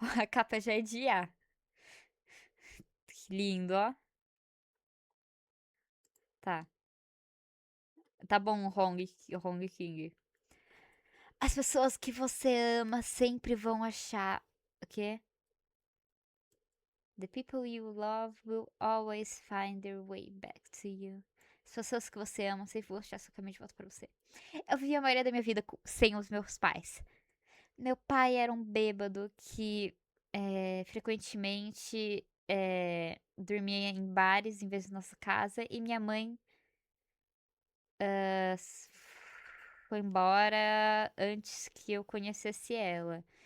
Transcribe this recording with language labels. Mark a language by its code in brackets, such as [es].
[pt] A capa já é de A. Que lindo, ó. Tá. Tá bom, Hong King. As pessoas que você ama sempre vão achar. O quê? [en] The people you love will always find their way back to you. [pt] As pessoas que você ama sempre vão achar seu caminho de volta pra você. Eu vivi a maioria da minha vida sem os meus pais. Meu pai era um bêbado que frequentemente dormia em bares em vez de nossa casa. E minha mãe foi embora antes que eu conhecesse ela.